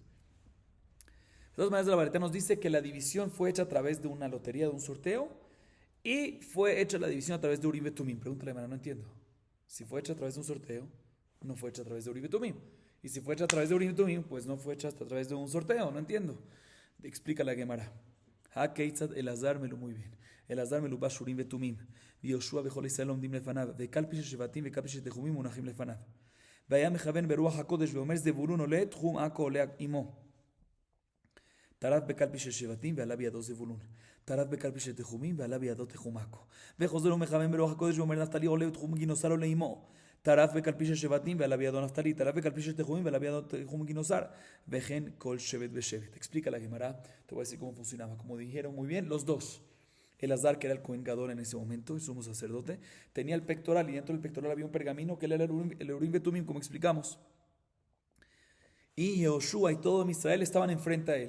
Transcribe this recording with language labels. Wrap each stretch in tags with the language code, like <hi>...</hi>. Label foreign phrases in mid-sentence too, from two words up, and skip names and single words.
<es>De todas maneras, la varita nos dice que la división fue hecha a través de una lotería, de un sorteo, y fue hecha la división a través de Urim Betumim. Pregúntale, hermano, no entiendo. Si fue hecha a través de un sorteo, no fue hecha a través de Urim Betumim. Y si fue hecha a través de Urim Betumim, pues no fue hecha a través de un sorteo, no entiendo. Explica la Gemara.</es> <he>הא כיצד</he> <es>Elazar me lo muy bien.</es> <he>אלעזר מלובש אורים ותומים, ויהושע וכל ישראל עומדים לפניו, וקלפי של שבטים וקלפי של תחומים מונחים לפניו. והיה מכוון ברוח הקודש ואומר זבולון עולה, תחום עכו עולה עמו. טרף בקלפי של שבטים ועלה בידו זבולון. טרף בקלפי של תחומים ועלה בידו תחום עכו. וחוזר ומכוון ברוח הקודש ואומר נפתלי עולה ותחום גינוסר עולה עמו. טרף בקלפי של שבטים ועלה בידו נפתלי. טרף בקלפי של תחומים ועלה בידו תחום גינוסר. וכן כל שבט ושבט.</he> <es>Explica la Gemara, te voy a decir cómo funcionaba. Como dijeron muy bien los dos. Elazar, que era el Cohen Gadol en ese momento, el sumo sacerdote, tenía el pectoral y dentro del pectoral había un pergamino que era el Urim Betumim, como explicamos. Y Yehoshua y todo Israel estaban enfrente a él.</es>